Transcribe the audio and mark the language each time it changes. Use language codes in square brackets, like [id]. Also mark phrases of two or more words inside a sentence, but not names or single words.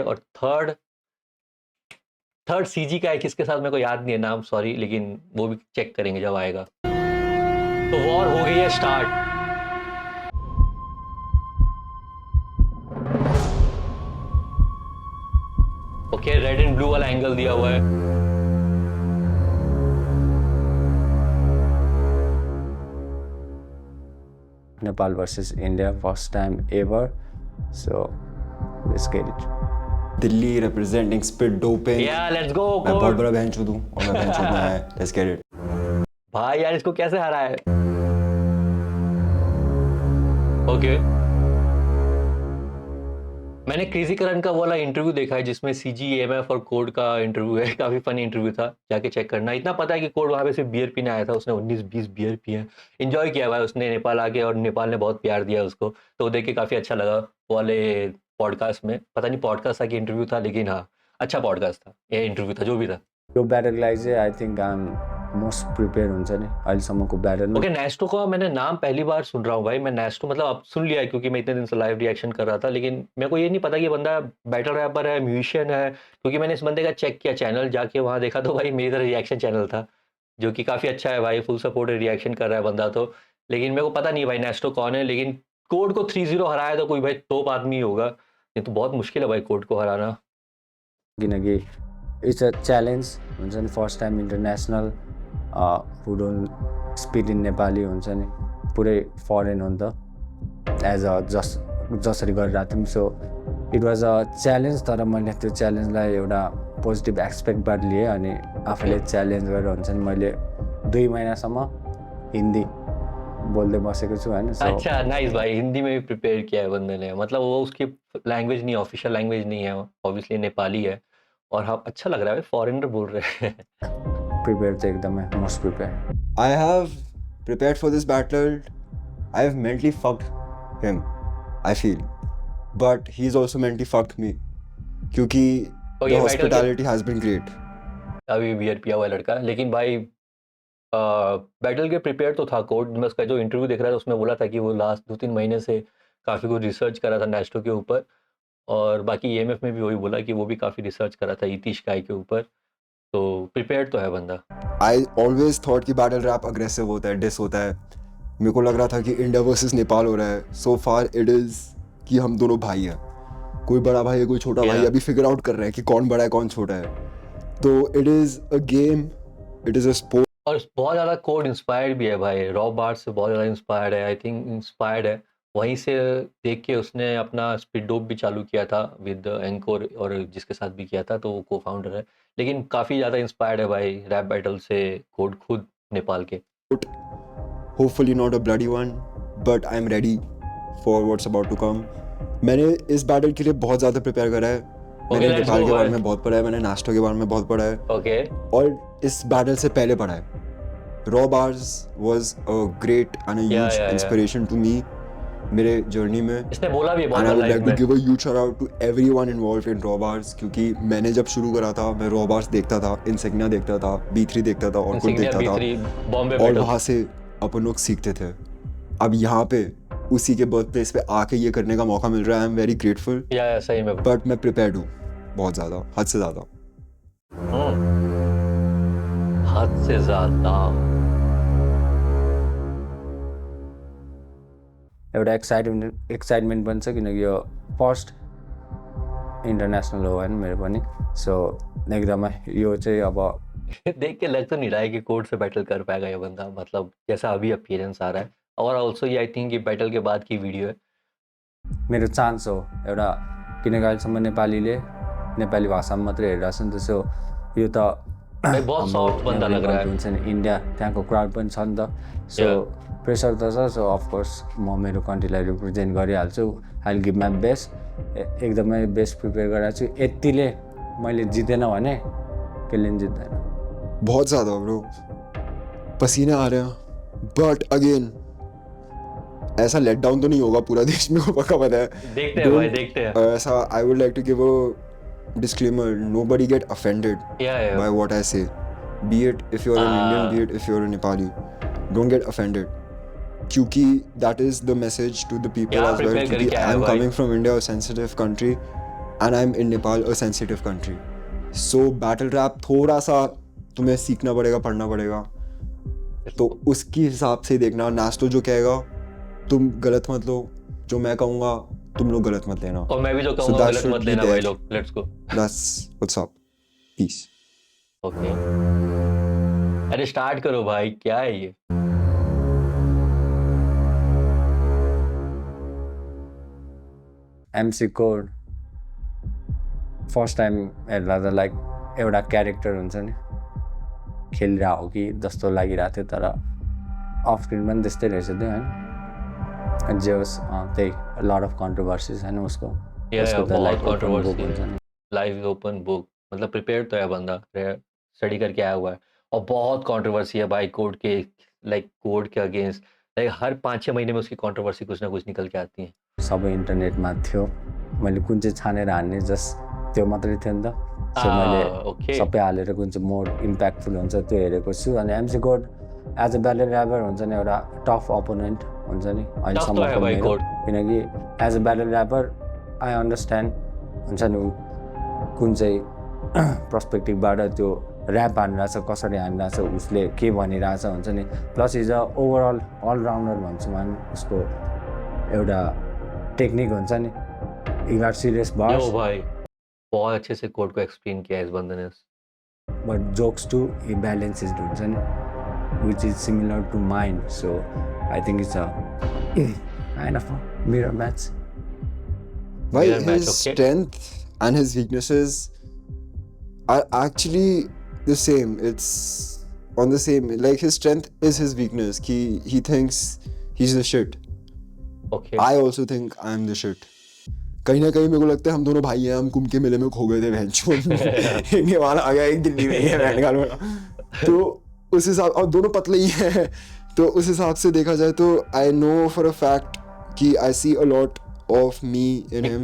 [hi] और थर्ड सीजी का है, किसके साथ मेरे को याद नहीं है नाम, सॉरी, लेकिन वो भी चेक करेंगे जब आएगा। तो वॉर हो गई है स्टार्ट। ओके, [en] red and blue [hi] वाला एंगल दिया हुआ है। [en] Nepal versus India, first time ever. So let's get it. दिल्ली representing spit doping. Yeah, let's go. [hi] मैं बहुत बड़ा बहनचोद हूँ और मैं बहनचोद में है. [en] Let's get it. [hi] भाई यार, इसको कैसे हरा है? ओके, मैंने क्रेजी करण का वाला इंटरव्यू देखा है जिसमें सीजी, एएमएफ और कोड का इंटरव्यू है। काफी फनी इंटरव्यू था, जाके चेक करना। इतना पता है कि कोड वहां पे सिर्फ बियर पीने आया था, उसने 19-20 बियर पिए, एंजॉय किया भाई उसने नेपाल आके, और नेपाल ने बहुत प्यार दिया उसको, तो वो देख के काफी अच्छा लगा। वो वाले पॉडकास्ट में, पता नहीं पॉडकास्ट था कि इंटरव्यू था, लेकिन हाँ, अच्छा पॉडकास्ट था, ये इंटरव्यू था, जो भी था। [ne] यो ब्याटललाई चाहिँ [en] I think I'm most prepare [ne] हुन्छ नि अहिलेसम्मको ब्याटलमा। [hi] ओके, नेस्टो का मैंने नाम पहली बार सुन रहा हूँ भाई। मैं नेस्टो मतलब अब सुन लिया है क्योंकि मैं इतने दिन से [en] live reaction [hi] कर रहा था, लेकिन मेरे को ये नहीं पता कि ये बंदा [en] battle rapper [hi] है, म्यूजिशियन है, क्योंकि मैंने इस बंदे का चेक किया चैनल, जाके वहाँ देखा तो भाई मेरी तरह [en] reaction channel [hi] था, जो कि काफ़ी अच्छा है भाई, [en] full support reaction [hi] कर रहा है बंदा तो। लेकिन मेरे को पता नहीं भाई नेस्टो कौन है, लेकिन कोड को 3-0 हराया तो कोई भाई टॉप आदमी ही होगा। ये तो बहुत मुश्किल है भाई कोड को हराना, [ne] किनकि [en] it's a challenge [ne] हुन्छ नि, [en] first time international who don't speak in Nepali [ne] हुन्छ नि, पुरै फरेन हो नि त, [en] as a [ne] जसरी गरिरहेको थियौँ। [en] so it was a challenge, [ne] तर मैले त्यो च्यालेन्जलाई एउटा पोजिटिभ एक्सपेक्टबाट लिएँ अनि आफूले च्यालेन्ज गरेर हुन्छ नि, मैले 2 महिनासम्म हिन्दी बोल्दै बसेको छु होइन। [hi] अच्छा नाइस भाई, हिंदी में भी प्रिपेयर किया है बंदे ने, मतलब वो उसकी लैंग्वेज नहीं, [en] official language [hi] नहीं है, ऑब्वियसली नेपाली है। और हाँ, अच्छा लग रहा है, फॉरेनर बोल रहे हैं। [ne] प्रिपेयर चाहिँ एकदमै [en] most prepare. I have prepared for this battle. I have mentally fucked him, I feel. But he's also mentally fucked me. [hi] क्योंकि तो [en] the [hi] ये [en] hospitality has been great. [hi] अभी बियर पिया हुआ लड़का, लेकिन भाई बैटल के प्रिपेयर तो था कोड। मैं उसका जो इंटरव्यू देख रहा था उसमें बोला था कि वो लास्ट 2-3 महीने से काफ़ी कुछ रिसर्च कर रहा था नेस्टो के ऊपर, और बाकी ईएमएफ में भी वही बोला कि वो भी काफ़ी रिसर्च कर रहा था इतीश काय के ऊपर, तो प्रिपेयर्ड तो है बंदा। [en] I always thought [hi] कि [en] battle rap aggressive [hi] होता है, डिस होता है। मेरे को लग रहा था कि इंडिया वर्सेस नेपाल हो रहा है। [en] So far it is [hi] कि हम दोनों भाई हैं, कोई बड़ा भाई है कोई छोटा भाई है, अभी [en] figure out [hi] कर रहे हैं कि कौन बड़ा है कौन छोटा है। [en] तो it is a game, it is a sport. [hi] और बहुत ज़्यादा कोड इंस्पायर्ड भी है भाई, रॉ बार्स से बहुत ज़्यादा इंस्पायर्ड है, [en] I think [hi] इंस्पायर्ड है, वहीं से देख के उसने अपना स्पीड डोप भी चालू किया था [en] with encore, [hi] और जिसके साथ भी किया था तो वो [en] co founder [hi] है, लेकिन काफ़ी ज़्यादा इंस्पायर्ड है भाई [en] rap battle [hi] से कोड खुद नेपाल के। [en] Hopefully not a bloody one, but I'm ready for what's about to come. [hi] मैंने इस बैटल के लिए बहुत ज़्यादा प्रिपेयर करा है। मैंने [en] let's [hi] नेपाल [en] go [hi] के बारे भाई। में बहुत पढ़ा है, मैंने नेस्टो के बारे में बहुत पढ़ा है, ओके, और इस बैटल से पहले पढ़ा है। [en] रॉ बार्स was a great and a huge yeah. inspiration to me. [hi] मेरे जर्नी में। इसने बोला भी [en] And [hi] बहुत [en] I would [hi] लाइफ [en] like to [hi] में। [en] give a huge shout out to everyone involved in Raw Bars, [hi] क्योंकि मैंने जब शुरू करा था मैं Raw Bars देखता था, Insignia देखता था, B3 देखता था, और कुछ Insignia, देखता था, B3, बॉम्बे और बैटल। वहाँ से अपन लोग सीखते थे। अब यहाँ पे उसी के बर्थ प्लेस पे आके ये करने का मौका मिल रहा है। [en] I am very grateful, [hi] या सही में। बट मैं प्रिपेयर्ड हूँ बहुत ज़्यादा, हद से ज़्यादा। हद से ज्यादा। [ne] एउटा एक्साइटमेन्ट पनि छ, किनकि यो [en] first international [ne] हो होइन मेरो पनि। सो एकदमै यो चाहिँ अब [hi] देख के लग तो नहीं रहा है कि कोर्ट से बैटल कर पाएगा ये बंदा, मतलब जैसा अभी अपीयरेंस आ रहा है। और ऑल्सो ये [en] I think [hi] ये बैटल के बाद की वीडियो है। [ne] मेरो चान्स हो एउटा, किनकि अहिलेसम्म नेपाली भाषामा मात्रै हेरिरहेको छ नि त। सो यो त [hi] भाई बहुत सॉफ्ट बंदा लग रहा है। [ne] हुन्छ नि, इन्डिया त्यहाँको क्राउड पनि छ नि त। सो प्रेसर त छ। सो अफकोर्स म मेरो कन्ट्रीलाई रिप्रेजेन्ट गरिहाल्छु। [en] I will give my best, [ne] एकदमै बेस्ट प्रिपेयर गरेको छु। यतिले मैले जितेन भने कसले पनि जित्दैन। [hi] बहुत ज़्यादा ब्रो, पसीने आ रहे हैं, बट अगेन ऐसा [en] let down [hi] तो नहीं होगा पूरा देश, मेरे को पक्का पता है। देखते हैं भाई, देखते हैं। [en] ऐसा I would like to give a disclaimer, nobody get offended Yeah. by what I say, be it if you're an Indian, be it if you're a Nepali, don't get offended, क्योंकि that is the message to the people Yeah, as well, prepare [hi] क्योंकि करके आया [en] I'm [hi] भाई। [en] coming from India, a sensitive country, and I'm in Nepal, a sensitive country, so battle rap [hi] थोड़ा सा तुम्हें सीखना पड़ेगा, पढ़ना पड़ेगा। तो उसके हिसाब से देखना, नास्तो जो कहेगा तुम गलत मत लो, जो मैं कहूँगा तुम लोग गलत मत लेना, और मैं भी जो [en] So [hi] कहूँगा [en] that [hi] गलत [en] should [hi] मत [en] be [hi] लेना [en] there. [hi] भाई लोग। [en] let's go. that's what's up, peace। [hi] ओके, अरे स्टार्ट करो भाई, क्या है ये? [ne] एमसी कोड [en] first time [ne] हेर्दा त लाइक एउटा क्यारेक्टर हुन्छ नि, खेलिरहेको हो कि जस्तो लागिरहेको थियो, तर [en] off screen [ne] पनि त्यस्तै रहेछ त्यो होइन। जे होस् त्यही [en] lot of controversies [ne] होइन उसको त [hi] बहुत [en] like open book [hi] कंट्रोवर्सी [ne] हुन्छ नि। [en] live open book, [hi] मतलब प्रिपेयर तो है बंदा, स्टडी करके आया हुआ है। और बहुत कंट्रोवर्सी है भाई कोड के, लाइक कोड के अगेंस्ट, लाइक हर 5-6 महीने में उसकी कंट्रोवर्सी कुछ ना कुछ निकल के आती है। [ne] सबै इन्टरनेटमा थियो, मैले कुन चाहिँ छानेर हान्ने जस्ट त्यो मात्रै थियो नि त। सो मैले ओके। सबै हालेर कुन चाहिँ [en] more impactful [ne] हुन्छ त्यो हेरेको छु। अनि एमसी कोड [en] as a battle rapper [ne] हुन्छ नि, एउटा [en] tough opponent [ne] हुन्छ नि अहिलेसम्मको भाइ मेरो, कोड। किनकि [en] as a battle rapper I understand [ne] हुन्छ नि कुन चाहिँ पर्सपेक्टिभबाट त्यो ऱ्याप हानिरहेछ, कसरी हानिरहेछ, उसले के भनिरहेछ हुन्छ नि। [en] plus is a overall allrounder [ne] भन्छु म, उसको एउटा टेक्निक हुन्छ नि, [en] it serious [ne] यो बार्स [hi] भाई बहुत अच्छे से कोड को एक्सप्लेन किया है इस बंदे ने। [en] but jokes to balanced [ne] हुन्छ नि, [en] which is similar to mind. so I think it's a kind of mirror match. Why Mirror match, his okay. strength and his weaknesses are actually the same. It's on the same, like his strength is his weakness. He thinks he's the shit. ओके, I also think I'm the shit. [hi] कहीं ना कहीं मेरे को लगता है हम दोनों भाई हैं, हम कुंभ के मेले में खो गए थे भैंचोद। एक नेपाल आ गया, एक दिल्ली में है बैंड वाला। तो उस हिसाब, और दोनों पतले ही हैं, तो उस हिसाब से देखा जाए तो [en] I know for a fact [hi] कि [en] I see a lot of me in him.